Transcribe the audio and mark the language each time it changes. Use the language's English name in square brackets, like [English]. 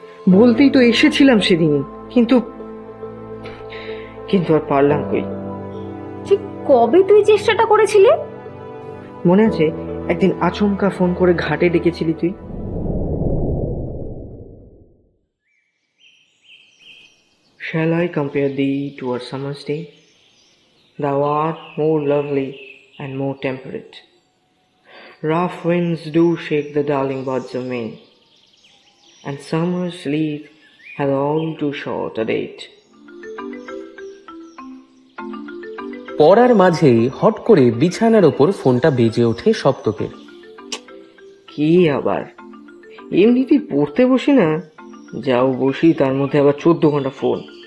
[Bangla] বলতেই তো এসেছিলাম সেদিন, কিন্তু কিন্তু আর পারলাম কই। ঠিক কবে তুই চেষ্টাটা করেছিলি? মনে আছে একদিন আচমকা ফোন করে ঘাটে ডেকেছিলি তুই? [English] Shall I compare thee to a summer's day? Thou art more lovely and more temperate. Rough winds do shake the darling buds of May, and summer's leaf hath all too short a date. [Bangla] পড়ার মাঝে hot করে বিছানার ওপর ফোনটা বেজে ওঠে সপ্তকের। কি আবার, এমনিতেই পড়তে বসি না, যাও বসি তার মধ্যে আবার 14 ঘন্টা ফোন।